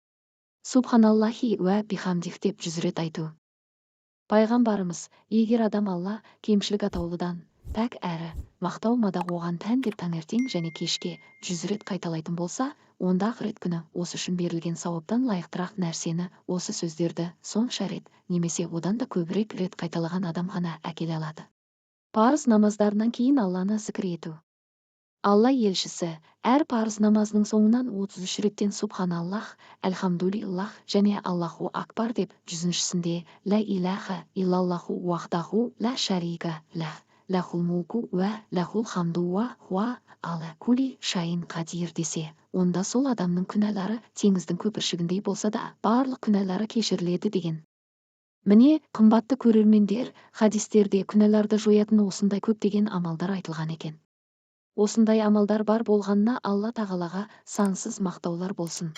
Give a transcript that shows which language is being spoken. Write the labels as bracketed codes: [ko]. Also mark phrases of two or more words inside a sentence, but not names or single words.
[ar] سبحان الله وبحمده [kk] деп 100 рет айту. Пайғамбарымыз егер адам Алла кемшілік атаулыдан пәк әрі мақтау мадақ оған тән деп таңертең және кешке 100 рет қайталайтын болса, онда ақырет күні осы үшін берілген сауаптан лайықтырақ нәрсені, осы сөздерді сонша рет немесе одан да көбірек рет қайталаған адам ғана әкеле алады. Парыз намаздарынан кейін Алланы зікір ету. Алла елшісі әр парыз намазының соңынан 33 реттен субханаллах, әлхамдулиллах және [ar] الله أكبر [kk] деп, 100-сінде [ar] لا إله إلا الله وحده لا شريك له له الملك وله الحمد وهو على كل شيء قدير [kk] десе, онда сол адамның күнәлары теңіздің көпіршігіндей болса да, барлық күнәлары кешіріледі деген. Міне, қымбатты көрермендер, хадистерде күнәларды жоятын осындай көптеген амалдар айтылған екен. Осындай амалдар бар болғанына Алла тағалаға сансыз мақтаулар болсын.